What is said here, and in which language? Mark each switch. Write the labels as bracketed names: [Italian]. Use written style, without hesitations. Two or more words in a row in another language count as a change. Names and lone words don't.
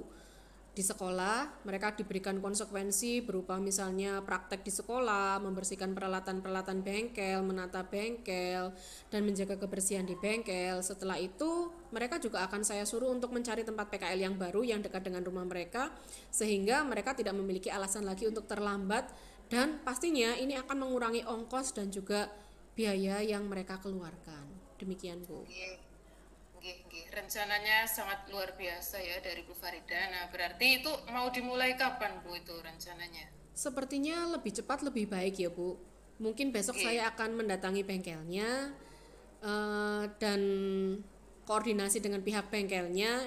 [Indonesian] Di sekolah, mereka diberikan konsekuensi berupa misalnya praktek di sekolah, membersihkan peralatan-peralatan bengkel, menata bengkel, dan menjaga kebersihan di bengkel. Setelah itu, mereka juga akan saya suruh untuk mencari tempat PKL yang baru yang dekat dengan rumah mereka, sehingga mereka tidak memiliki alasan lagi untuk terlambat, dan pastinya ini akan mengurangi ongkos dan juga biaya yang mereka keluarkan. Demikian, Bu. Nggih, nggih, nggih. Rencananya sangat luar biasa ya dari Bu Farida. Nah, berarti itu mau dimulai kapan Bu itu rencananya? Sepertinya lebih cepat lebih baik ya Bu. Mungkin besok Nggih. saya akan mendatangi bengkelnya dan koordinasi dengan pihak bengkelnya.